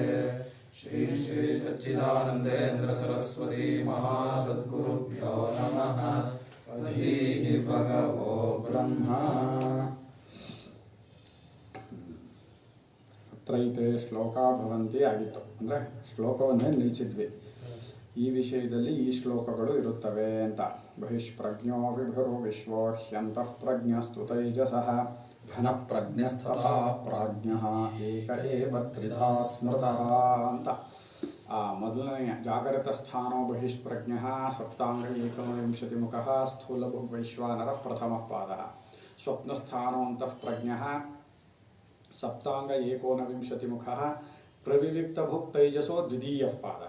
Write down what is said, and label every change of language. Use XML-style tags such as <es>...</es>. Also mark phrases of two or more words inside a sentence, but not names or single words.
<sa>श्री श्री सच्चिदानन्देन्द्र सरस्वती महासद्गुरुभ्यो नमः। अधीः भगवो ब्रह्मा। ಅತ್ರೈತೆ ಶ್ಲೋಕ ಭವಂತಿ</sa> <kn>ಆಗಿತ್ತು ಅಂದರೆ ಶ್ಲೋಕವನ್ನೇ ನಿಲ್ಲಿಸಿದ್ವಿ. ಈ ವಿಷಯದಲ್ಲಿ ಈ ಶ್ಲೋಕಗಳು ಇರುತ್ತವೆ ಅಂತ.</kn> <sa>ಬಹಿಷ್ಪ್ರಜ್ಞೋ ವಿಭುರೋ ವಿಶ್ವೋ ಹ್ಯಂತಃ ಪ್ರಜ್ಞಸ್ತು ತೈಜಸಃ ಘನಪ್ರಜ್ಞಸ್ತಥಾ ಪ್ರಾಜ್ಞಃ ಏಕ ಏವ ತ್ರಿಧಾ ಸ್ಮೃತಃ ಅಂತ. ಮೊದಲನೆಯ ಜಾಗರಿತ ಸ್ಥಾನೋ ಬಹಿಷ್ಪ್ರಜ್ಞಃ ಸಪ್ತಾಂಗ ಏಕವಿಂಶತಿಮುಖಃ ಸ್ಥೂಲಭುಗ್ವೈಶ್ವಾನರಃ ಪ್ರಥಮಃ ಪಾದಃ. ಸ್ವಪ್ನಸ್ಥಾನೋ ಅಂತಃ ಪ್ರಜ್ಞಃ ಸಪ್ತಾಂಗ ಏಕೋನವಿಂಶತಿಮುಖಃ ಪ್ರವಿವಿಕ್ತಭುಕ್ತೈಜಸೋ ದ್ವಿತೀಯಃ ಪಾದಃ.</sa>